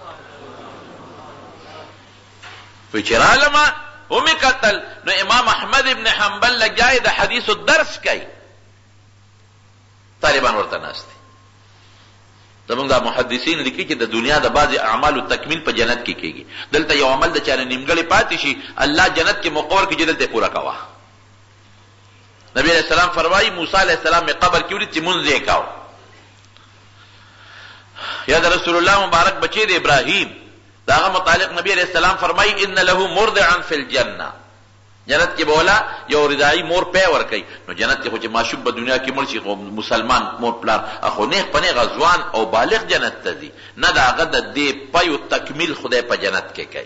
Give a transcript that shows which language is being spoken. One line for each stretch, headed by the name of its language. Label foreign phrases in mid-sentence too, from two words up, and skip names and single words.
Pashto: وی چې رالمه ومې کتل نو امام احمد ابن حنبل لګیا د حدیثو درس کوي، طالبان ورته ناست دي. د زمونږ دا محدثین لیکي چې د دنیا د بعضې اعمالو تکمیل په جنت کې کېږي. دلته یو عمل د چا نه نیمګړی پاتې شي، الله جنت کې مقرر کړي چې دلته پوره کوه. نبی
Arabic: علیہ السلام
Pashto: فرمایي موسی
Arabic: علیہ السلام
Pashto: میں قبر کې ولید چې مونځ یې کاو. یا د رسول الله مبارک بچی د ابراهیم د هغه متعلق نبی
Arabic: علیہ السلام
Pashto: فرمایي
Arabic: ان له مرضعا فی الجنه،
Pashto: جنت کې بولا یو رضاعي مور پی ورکوي. نو جنت کې خو چې ماشوم په دنیا کې مړ شي خو مسلمان مور پلار خو نیغ په نیغه ځوان او بالغ جنت ته ځي، نه د هغه د دې پیو تکمیل خدای په جنت کې کوي.